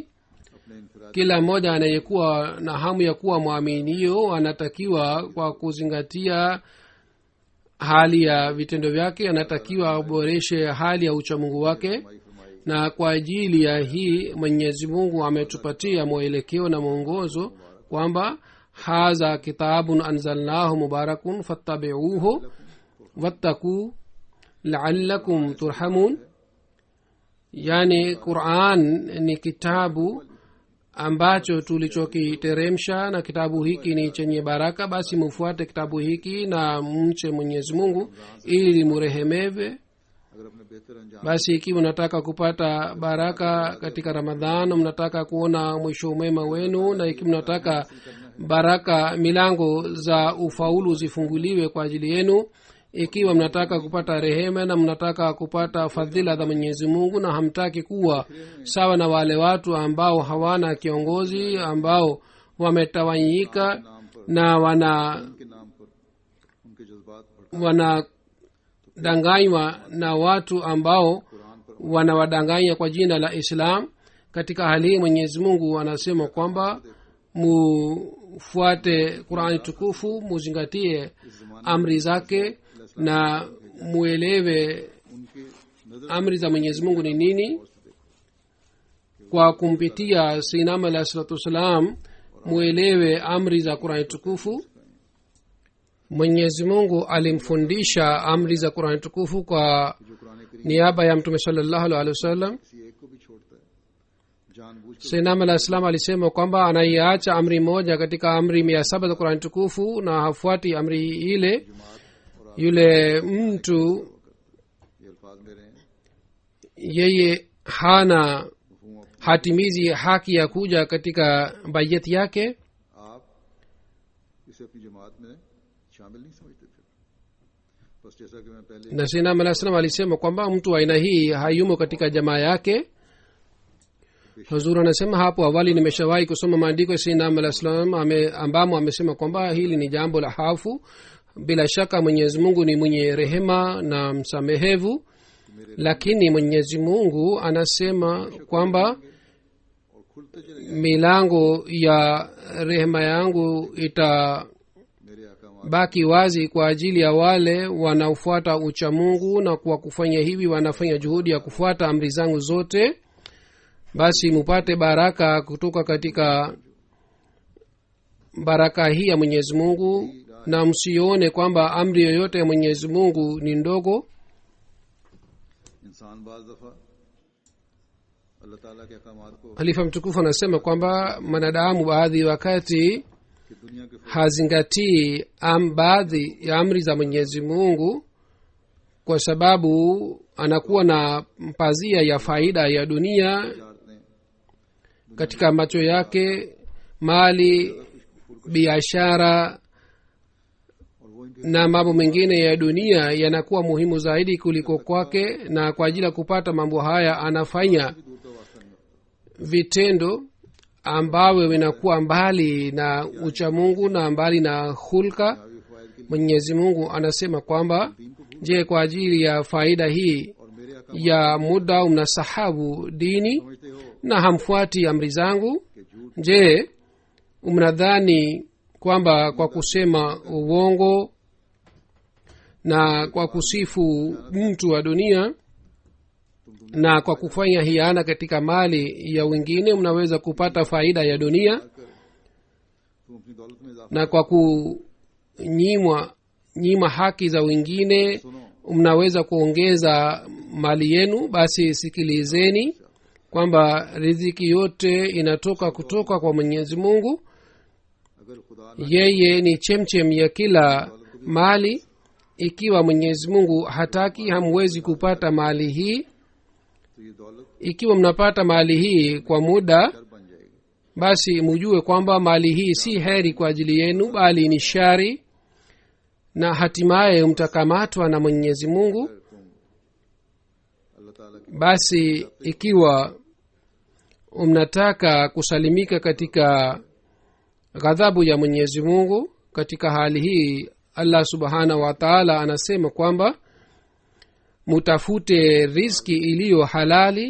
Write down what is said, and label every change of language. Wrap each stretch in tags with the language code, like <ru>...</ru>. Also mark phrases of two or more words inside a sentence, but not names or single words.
<ur>اپنے انفراد</ur> <sw>kila mmoja anayekuwa na hamu ya kuwa mwaminio anatakiwa kwa kuzingatia hali ya vitendo vyake anatakiwa aboreshe hali ya uchamungu wake</sw> <ur>फरमाई</ur> <sw>na kwa ajili ya hii mwenyezi mungu ametupatia mwelekeo na mwongozo kwamba</sw> <ar>هذا كتاب أنزلناه مبارك فاتبعوه واتقوا لعلكم ترحمون</ar> <sw>yani quran ni kitabu ambacho tulichokiteremsha na kitabu hiki ni chenye baraka, basi mufuate kitabu hiki na mche mwenyezi mungu ili murehemewe.</sw> <ur>اگر اپنے بہتر انجام</ur> <sw>basi ikiwa mnataka kupata baraka katika ramadhan, mnataka kuona mwisho mwema wenu, na ikiwa mnataka baraka milango za ufaulu zifunguliwe kwa ajili yenu, ikiwa mnataka kupata rehema na mnataka kupata fadhila za mwenyezi mungu, na hamtaki kuwa sawa na wale watu ambao hawana kiongozi, ambao wametawanyika na</sw> <ur>کے نام پر ان کے جذبات بھڑکا</ur> <sw>wanadanganywa na watu ambao</sw> <ur>قرآن پر</ur> <sw>wanawadanganya kwa jina la islam. Katika hali hii mwenyezi mungu anasema kwamba mufuate qurani tukufu, muzingatie amri zake na muelewe</sw> <ur>ان کے نظر</ur> <sw>amri za mwenyezi mungu ni nini. Kwa kumpitia sinam alahi</sw> <ar>الصلاة والسلام</ar> <sw>muelewe amri za qurani tukufu. mwenyezi mungu alimfundisha amri za qurani tukufu kwa</sw> <ur>جو قرآن کریم</ur> <sw>niaba ya mtume</sw> <ar>صلى الله عليه وسلم.</ar> <ur>کسی ایک کو بھی چھوڑتا ہے جان بوجھ کر</ur> <sw>sinam alah salam alisema kwamba anaiacha amri moja katika amri 700 za qurani tukufu na hafuati amri ile, yule mtu</sw> <ur>یہ الفاظ میرے ہیں</ur> <sw>yeye hana</sw> <ur>मफहूम</ur> <sw>hatimizi haki ya kuja katika bayati yake.</sw> <ur>آپ اسے اپنی جماعت میں شامل نہیں سمجھتے تھے. بس جیسا کہ میں پہلے</ur> <sw>na sinam alah salam alisema kwamba mtu wa aina hii hayumo katika jamaa yake. Huzur anasema hapo awali nimeshawahi kusoma maandiko ya sinam alah salam ambamo amesema kwamba hili ni jambo la hafu. Bila shaka mwenyezi mungu ni mwenye rehema na msamehevu, lakini mwenyezi mungu anasema kwamba</sw> <ur>اور کھلتے چلے</ur> <sw>milango ya rehema yangu itabaki</sw> <ur>میرے آقا</ur> <sw>wazi kwa ajili ya wale wanaofuata ucha mungu, na kwa kufanya hivi wanafanya juhudi ya kufuata amri zangu zote. Basi mupate baraka kutoka katika baraka hii ya mwenyezi mungu, na msione kwamba amri yoyote ya mwenyezi mungu ni ndogo.</sw> <ur>انسان بعض دفعہ اللہ تعالی کے احکامات کو</ur> <sw>Halifa mtukufu anasema kwamba mwanadamu baadhi wakati</sw> <ur>کہ دنیا کے</ur> <sw>hazingatii baadhi ya amri za mwenyezi mungu kwa sababu anakuwa na pazia ya faida ya dunia</sw> <ur>फजारतें</ur> <sw>katika macho yake, mali, biashara</sw> <ur>اور وہ ان کے</ur> <sw>na mambo mengine ya dunia yanakuwa muhimu zaidi kuliko kwake, na kwa ajili ya kupata mambo haya anafanya</sw> <ur>دور کا واسطہ نہیں رکھتا.</ur> <sw>vitendo ambavyo vinakuwa mbali na uchamungu na mbali na hulka.</sw> <ur>دنیاوی فوائد کے لیے</ur> <sw>mwenyezi mungu anasema kwamba</sw> <ur>دین کو بھول</ur> <sw>je, kwa ajili ya faida hii</sw> <ur>اور میرے آقا</ur> <sw>ya muda mnasahabu dini</sw> <ur>سمجھتے ہو</ur> <sw>na hamfuati amri zangu?</sw> <ur>کہ جھوٹ</ur> <sw>Je, mnadhani kwamba kwa kusema uongo na kwa kusifu mtu wa dunia na kwa kufanya hiana katika mali ya wengine mnaweza kupata faida ya dunia,</sw> <ur>تم اپنی دولت میں اضافہ</ur> <sw>na kwa kunyima haki za wengine</sw> <ur>सुनो</ur> <sw>mnaweza kuongeza mali yenu? Basi sikilizeni kwamba riziki yote inatoka kutoka kwa mwenyezi mungu.</sw> <ur>اگر خدا نہ</ur> <sw>Yeye ni chemchem ya kila mali. Ikiwa mwenyezi mungu hataki, hamwezi kupata mali hii.</sw> <ur>تو یہ دولت</ur> <sw>Ikiwa mnapata mali hii kwa muda,</sw> <ur>ڈر بن جائے گی.</ur> <sw>basi mujue kwamba mali hii si heri kwa ajili yenu, bali ni shari, na hatimaye mtakamatwa na mwenyezi mungu.</sw> <ur>اگر تم اللہ تعالی کی</ur> <sw>Basi ikiwa mnataka kusalimika katika ghadhabu ya mwenyezi mungu, katika hali hii</sw> <ar>الله سبحانه وتعالى</ar> <sw>anasema kwamba mutafute riziki iliyo halali,</sw>